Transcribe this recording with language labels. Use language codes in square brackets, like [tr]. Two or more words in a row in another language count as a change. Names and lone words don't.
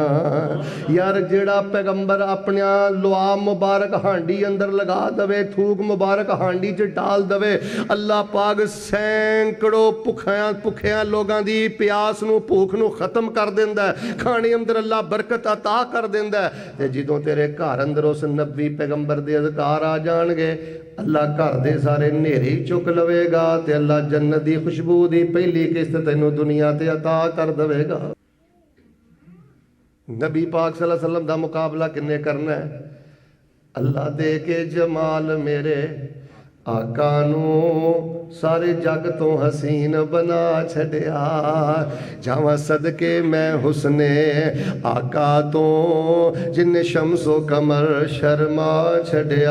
[pa] یار جیہڑا پیغمبر اپنا لعاب مبارک ہانڈی اندر لگا دوے، تھوک مبارک ہانڈی چ ڈال دوے، اللہ پاک سینکڑوں بھکھیاں لوگوں کی پیاس نوں بھکھ نوں ختم کر دیندا ہے، کھانے اندر اللہ برکت عطا کر دیندا ہے. تے جدوں تیرے گھر اندر اس نبی پیغمبر دے اذکار آ جانگے، اللہ گھر دے سارے نیرے چک لویگا، تے اللہ جنت دی خوشبو دی پہلی قسط تینوں دنیا تے عطا کر دیویگا. نبی پاک [ar] صلى الله عليه وسلم [pa] دا مقابلہ کنے کرنا ہے? اللہ دے کے جمال میرے آقا نوں سارے جگ تو حسین بنا چھڈیا، جاواں صدقے میں حسنِ آقا تو جنے شمس و قمر شرما چھڈیا.